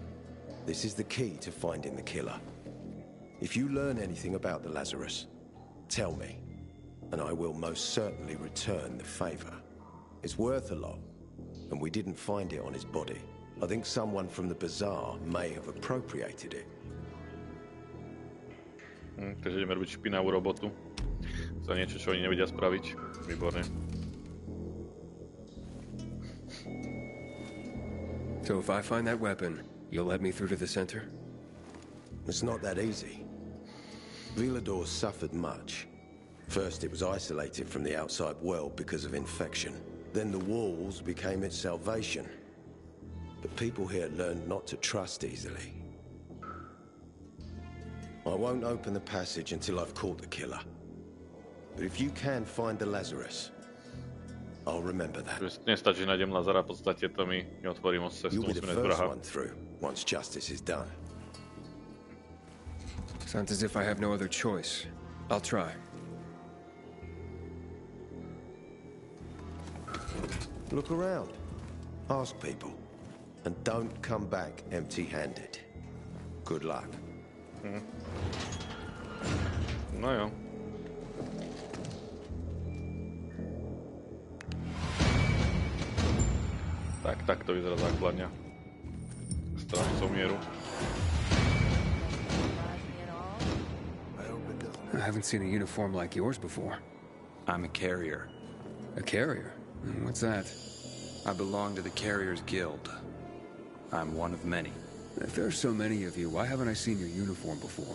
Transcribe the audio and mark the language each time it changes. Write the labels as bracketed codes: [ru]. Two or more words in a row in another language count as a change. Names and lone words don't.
[en] This is the key to finding the killer. If you learn anything about the Lazarus, tell me, and I will most certainly return the favor. It's worth a lot, and we didn't find it on his body. I think someone from the bazaar may have appropriated it. [sk] Takže ideme robiť špinavú robotu. Za niečo, čo oni nevedia spraviť. Výborne. [en] So if I find that weapon, you'll let me through to the center? It's not that easy. Villador suffered much. First, it was isolated from the outside world because of infection. Then the walls became its salvation. But people here learned not to trust easily. I won't open the passage until I've caught the killer. But if you can find the Lazarus, I'll remember that. [sk] Nestačí, že nájdem Lazara, v podstate to mi neotvorí moc cestu, [en] You'll be the [sk] musíme [en] first [sk] vraha. [en] one through, once justice is done. Sounds as if I have no other choice. I'll try. Look around. Ask people. And don't come back empty-handed. Good luck. [sk] No jo. Tak to vyzerá základňa. Strážcov mieru. [en] I haven't seen a uniform like yours before. I'm a carrier. A carrier? What's that? I belong to the Carriers Guild. I'm one of many. If there's so many of you, why haven't I seen your uniform before?